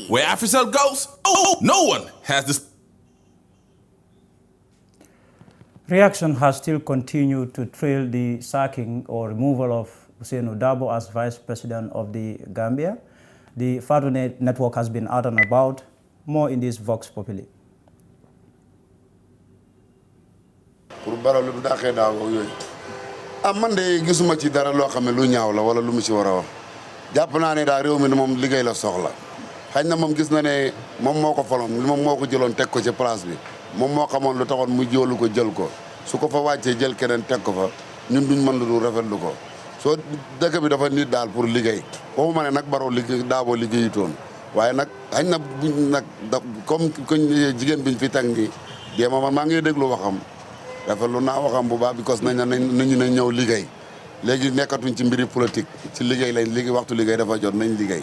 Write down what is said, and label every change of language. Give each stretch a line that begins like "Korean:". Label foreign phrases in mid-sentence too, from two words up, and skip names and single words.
English: Where AfriCell goes, no one has this. Reaction has still continued to trail the sacking or removal of Ousainou Darboe as Vice President of the Gambia. The Fado Network has been out and about. More in this Vox Populi.
Wolof: man de gisuma ci dara loo xam ne lu ñaaw la wala lu mu ci war a wax jàpp naa ne daa réew mi moom liggéey la soxla xañ na moom gis na ne moom moo ko faloon moom moo ko jëloon teg ko ci place bi moom moo xamoon lu taxoon mu jóolu ko jël ko su ko fa wàccee jël keneen teg ko fa ñun duñ mën lu dul rafetlu ko soo dëkk bi dafa nit daal pour liggéey waxuma ne nag Barrow liggéey Darboe liggéeyutoon waaye nag xañ na buñ nag comme jigéen biñ fi teg nii déema man maa ngi déglu waxam rafetlu naa waxam bu baax because nañu ne ñëw liggéey léegi nekkatuñ ci mbiri politique ci liggéey lañ léegi waxtu liggéey dafa jot nañ liggéey.